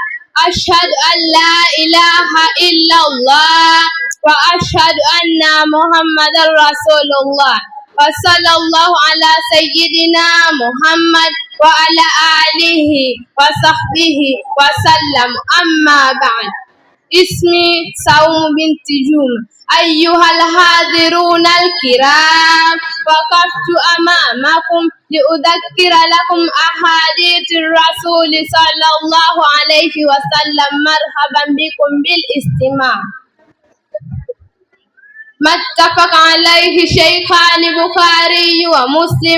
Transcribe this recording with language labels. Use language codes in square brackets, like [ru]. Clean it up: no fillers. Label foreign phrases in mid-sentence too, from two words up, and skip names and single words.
[ar] أشهد أن لا إله إلا الله وأشهد أن محمدا رسول الله وصلى الله على سيدنا محمد وعلى آله وصحبه وسلم. أما بعد. اسمي صوم بنت جمعة. أيها الحاضرون الكرام، وقفت أمامكم لأذكر لكم أحاديث الرسول صلى الله عليه وسلم. مرحبا بكم بالاستماع. متفق عليه الشيخان البخاري ومسلم.